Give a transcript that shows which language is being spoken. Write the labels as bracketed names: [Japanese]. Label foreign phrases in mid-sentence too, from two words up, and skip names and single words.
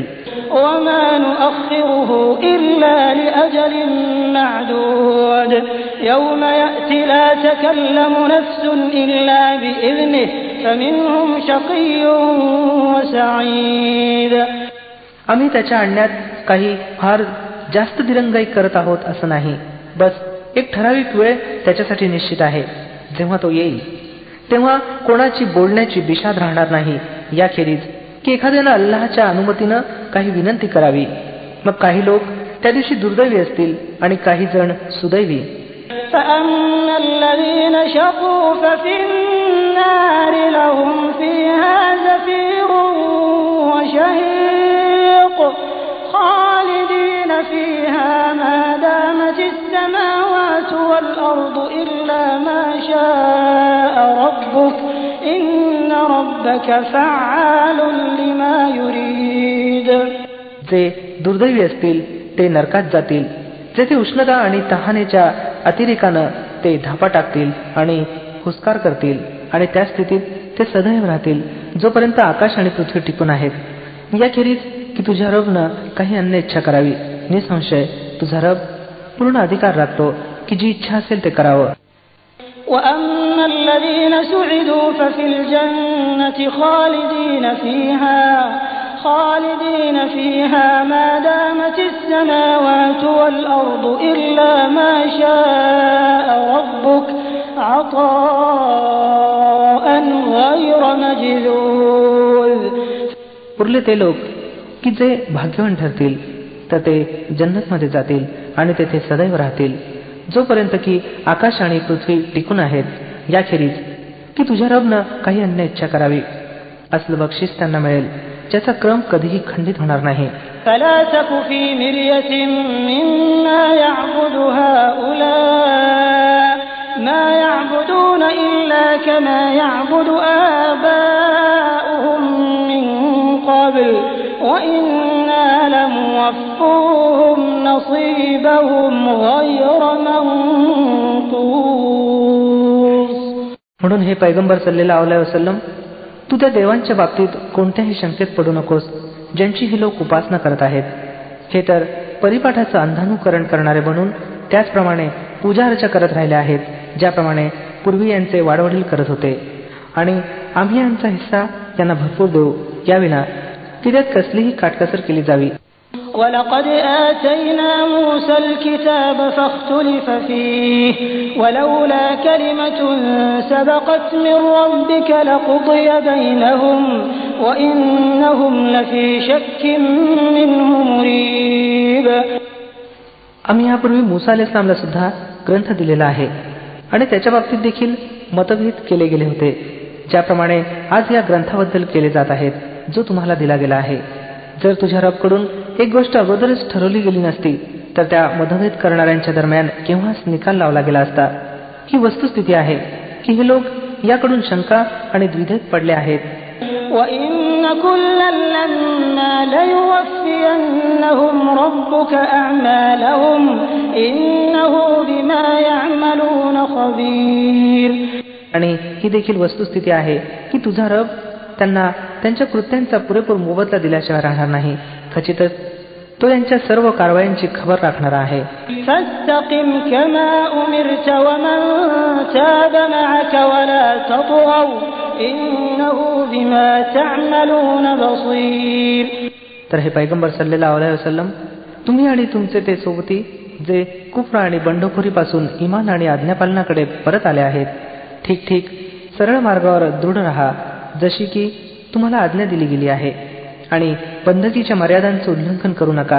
[Arabic] وَمَا نُؤَخِّرُهُ إِلَّا لِأَجَلٍ مَّعْدُودٍ يَوْمَ يَأْتِي لَا تَكَلَّمُ نَفْسٌ إِلَّا بِإِذْنِهِ فَمِنْهُمْ شَقِيٌّ وَسَعِيدٌ. [Marathi] आम्ही त्याच्या आणण्यात काही फार जास्त दिरंगाई करत आहोत असं नाही. बस एक ठराविक वेळ त्याच्यासाठी निश्चित आहे. जेव्हा तो येईल तेव्हा कोणाची बोलण्याची बिशाद राहणार नाही याखेरीज की एखाद्यानं अल्लाहच्या अनुमतीनं काही विनंती करावी. मग काही लोक त्या दिवशी दुर्दैवी असतील आणि काही जण सुदैवी. [Arabic] فَأَمَّا الَّذِينَ شَقُوا فَفِي النَّارِ لَهُمْ فِيهَا زَفِيرٌ وَشَهِيقٌ خَالِدِينَ فِيهَا مَا دَامَتِ السَّمَاوَاتُ وَالْأَرْضُ إِلَّا مَا شَاءَ رَبُّكَ إِنَّ رَبَّكَ فَعَّالٌ لِمَا يُرِيدُ. [Marathi] जे दुर्दैवी असतील ते नरकात जातील, जेथे उष्णता आणि तहानेच्या अतिरेकानं ते धापा टाकतील आणि हुस्कार करतील आणि त्या स्थितीत ते सदैव राहतील जोपर्यंत आकाश आणि पृथ्वी टिकून आहेत. याखेरीज की तुझ्या रबनं काही अन्य इच्छा करावी. निसंशय तुझा रब पूर्ण अधिकार राखतो की जी इच्छा असेल ते करावं. [Arabic] وَأَمَّا الَّذِينَ سُعِدُوا فَفِي الْجَنَّةِ خَالِدِينَ فِيهَا مَا دَامَتِ السَّمَاوَاتُ وَالْأَرْضُ إِلَّا مَا شَاءَ رَبُّكَ عَطَاءً غَيْرَ مَجْذُوذٍ. [Marathi] उरले ते लोक की जे भाग्यवान ठरतील तर ते जन्नतमध्ये जातील आणि तेथे सदैव राहतील जोपर्यंत की आकाश आणि पृथ्वी टिकून आहेत. याखेरीज की तुझ्या रबनं काही अन्य इच्छा करावी. असलं बक्षीस त्यांना मिळेल ज्याचा क्रम कधीही खंडित होणार नाही. [Arabic] فَلَا تَكُ فِي مِرْيَةٍ مِّمَّا يَعْبُدُ هَٰؤُلَاءِ مَا يَعْبُدُونَ إِلَّا كَمَا يَعْبُدُ آبَاؤُهُم مِّن قَبْلُ وَإِنَّا لَمُوَفُّوهُمْ نَصِيبَهُمْ غَيْرَ مَنقُوصٍ. [Marathi] म्हणून हे पैगंबर [Arabic] صلى الله عليه وسلم [Marathi] तू त्या देवांच्या बाबतीत कोणत्याही शंकेत पडू नकोस ज्यांची ही लोक उपासना करत आहेत. हे तर परिपाठाचं अंधानुकरण करणारे बनून त्याचप्रमाणे पूजा अर्चा करत राहिले आहेत ज्याप्रमाणे पूर्वी यांचे वाडवडील करत होते. आणि आम्ही यांचा हिस्सा त्यांना भरपूर देऊ याविना की त्यात कसलीही काटकसर केली जावी. [Arabic] ولقد آتينا موسى الكتاب فاختلف فيه ولولا كلمة سبقت من ربك لقضي بينهم وإنهم لفي شك منه مريب. [Marathi] आम्ही यापूर्वी मुसा अलैहिस्सलामला सुद्धा ग्रंथ दिलेला आहे आणि त्याच्या बाबतीत देखील मतभेद केले गेले होते, ज्याप्रमाणे आज या ग्रंथाबद्दल केले जात आहेत जो तुम्हाला दिला गेला आहे. जर तुझ्या रबकडून एक गोष्ट अगोदरच ठरवली गेली नसती तर त्या मतभेद करणाऱ्यांच्या दरम्यान केव्हाच निकाल लावला गेला असता. ही वस्तुस्थिती आहे की हे लोक याकडून शंका आणि द्विधेत पडले आहेत. [Arabic] وَإِنَّ كُلًّا لَّمَّا لَيُوَفِّيَنَّهُمْ رَبُّكَ أَعْمَالَهُمْ إِنَّهُ بِمَا يَعْمَلُونَ خَبِيرٌ. [Marathi] आणि ही देखील वस्तुस्थिती आहे की तुझा रब त्यांना त्यांच्या कृत्यांचा पुरेपूर मोबदला दिल्याशिवाय राहणार नाही. खचितच तो यांच्या सर्व कारवायांची खबर राखणारा आहे. [Arabic] فَاسْتَقِمْ كَمَا أُمِرْتَ وَمَنْ تَابَ مَعَكَ وَلَا تَطْغَوْا إِنَّهُ بِمَا تَعْمَلُونَ بَصِيرٌ. [Marathi] तर हे पैगंबर [Arabic] صلى الله عليه وسلم, [Marathi] तुम्ही आणि तुमचे ते सोबती जे कुफ्र आणि बंडखोरीपासून इमान आणि आज्ञापालनाकडे परत आले आहेत, ठीक ठीक सरळ मार्गावर दृढ राहा जशी की तुम्हाला आज्ञा दिली गेली आहे, आणि बंदकीच्या मर्यादांचे उल्लंघन करू नका.